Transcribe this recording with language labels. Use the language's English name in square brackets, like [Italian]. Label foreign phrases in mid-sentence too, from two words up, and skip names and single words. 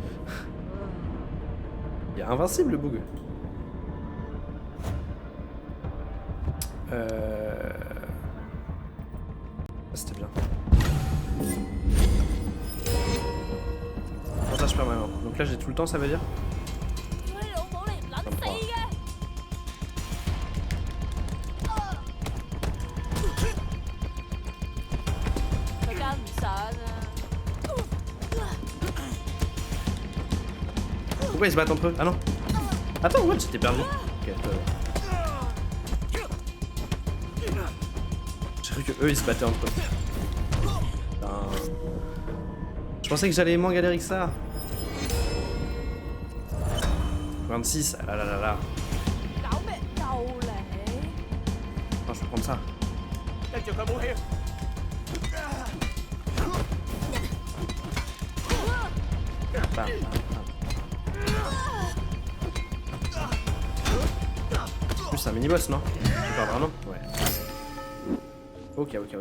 [French] Il est invincible le bug. C'était bien. Avantage permanent. Donc là j'ai tout le temps, ça veut dire? [Cantonese] 叫你老母你唔撚死嘅！佢跟唔上啊！ [French] Pourquoi ils se battent entre eux? Ah non. Attends, what? J'étais perdu. Ok, j'ai cru que eux ils se battaient entre eux. Putain. Je pensais que j'allais moins galérer que ça. 26, ah là là là là. [Cantonese] 搞咩又嚟？ [French] Non, je peux prendre ça. [Cantonese] 跟住佢武器。 [French] Bam, bam, bam. Plus c'est un mini-boss, non? Je sais pas vraiment. Ouais. Ok.